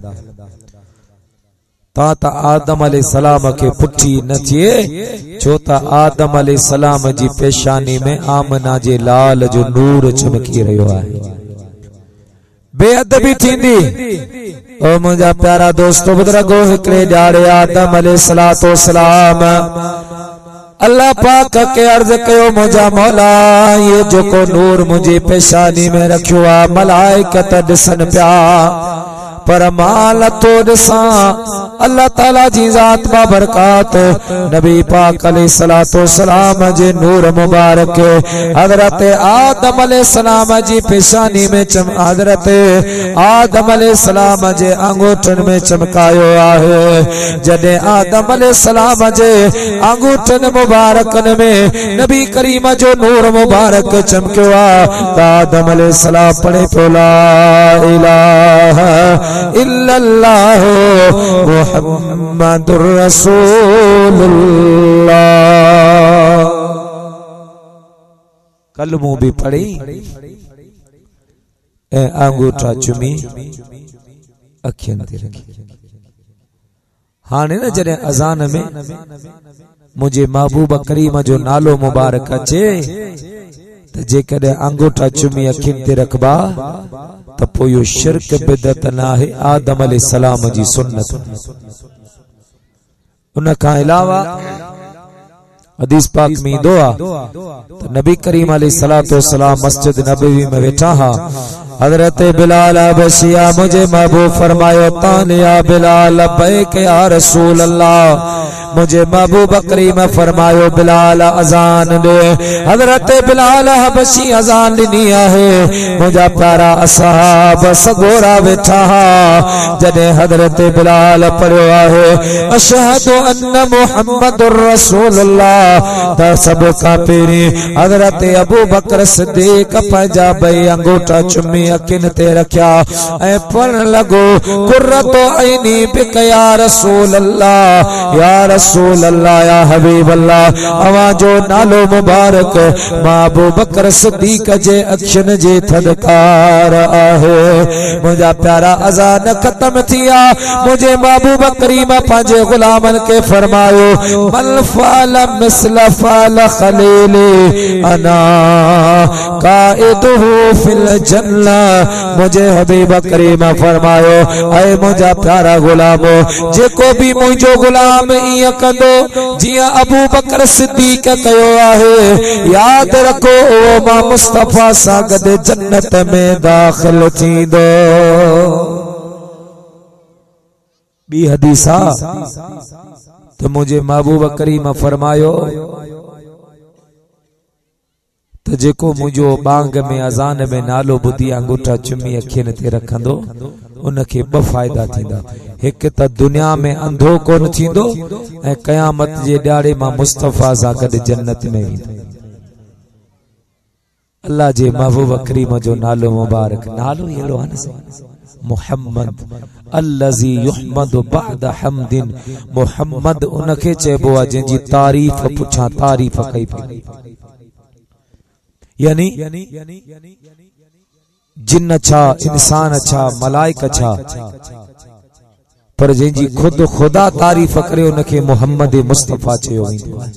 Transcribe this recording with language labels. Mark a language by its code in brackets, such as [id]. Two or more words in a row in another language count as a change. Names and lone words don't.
[sd] ता आदम अलैहिस्सलाम के पुठी न थिए छो त आदम अलैहिस्सलाम जी पेशानी में आमना जे लाल जो नूर चमकी रहियो आहे। बेअदबी थींदी ओ मुंहिंजा प्यारा दोस्तो बुजुर्गो हिकड़े ॾाड़े आदम अलैहिस्सलातु वस्सलाम अल्लाह पाक के अर्ज कयो मुझा मौला ये जो को नूर मुझे पेशानी में रखियो आ मलाइका त दिसन प्या पर माल तो दिसा अल्लाह ताला जी जात बा बरकात नबी पाक अलैहिस्सलातो सलाम जे नूर मुबारक हजरत आदम अलैहिस्सलाम जी पेशानी में हजरत आदम अलैहिस्सलाम जे अंगूठन में चमकायो आहे। जडे आदम अलैहिस्सलाम जे अंगूठन मुबारकन में नबी करीम जो नूर मुबारक चमकियो आ आदम अलैहिस्सलाम पढ़े तो [ar] لا إله إلا الله محمد رسول الله [sd] कलमों भी पढ़ी ए अंगूठा चुमी अखियन ते रखी। हाने न जडे अजान में मुझे महबूब करीम जो नालो मुबारक अचे त जेकॾहिं अंगूठा चुमी अखियुनि ते रखबा त पोइ इहो शिरक बिदत न आहे, आदम अलैहिस्सलाम जी सुन्नत। उन खां अलावा हदीस पाक में ईंदो आहे त नबी करीम अलैहिस्सलातु वस्सलाम मस्जिद नबवी में वेठा हा। हजरत बिलाल हबशिया मुझे महबूब फरमायो तानिया बिलाल [ar] لبيك يا رسول الله. [sd] मुझे महबूब करीम फरमायो बिलाल अजान दे। हजरत बिलाल हबशी अजान ॾिनी आहे। मुझा प्यारा असहाब सगोरा वेठा हा। जॾहिं हजरत बिलाल पढ़ियो आहे [ar] أشهد أن محمدا رسول الله [sd] त सभ खां पहिरीं हजरत अबू बकर सिद्दीक पंहिंजा ॿई अंगूठा चुमी अखियुनि ते रखिया ऐं पढ़ण लॻो [ar] قرة عيني بك يا رسول الله يا رسول الله يا حبيب الله. [sd] अवां जो नालो मुबारक मां अबू बकर सिद्दीक जे अखियुनि जे थदकार आहे। मुंहिंजा प्यारा अज़ान ख़त्म थिया। मुझे महबूब करीम पंहिंजे गुलामन के फरमायो [ar] من فعل مثل فعل خليلي أنا قائده في الجنة. [sd] मुझे हबीब करीम फरमायो ऐ मुझा प्यारा गुलामो जेको भी मुझो गुलाम इं कंदो जिया अबू बकर सिद्दीक कयो आहे याद रखो ओ मां मुस्तफा सां गॾु जन्नत में दाखिल थींदो। बी हदीस तो मुझे महबूब करीम फरमायो तो जेको मुझो बांग में अजान में नालो बुधी अंगूठा चुमी अखियुनि ते रखंदो उनखे ब फायदा थींदा। एक त दुनिया में अंधो कोन थींदो ऐं क़यामत जे ॾियारे मां मुस्तफा सां गॾु जन्नत में वेंदो। अल्लाह जे महबूब करीम जो नालो मुबारक नालो अहिड़ो आहे न [ar] محمد الذي يحمد بعد حمد. [sd] मुहम्मद उनखे चइबो आहे जंहिंजी तारीफ़ पुछां तारीफ़ कई पई। यानी जिन्न छा इंसान छा मलाइक छा पर जंहिंजी खुद खुदा तारीफ़ करे उनखे मुहम्मद मुस्तफा चयो वेंदो आहे।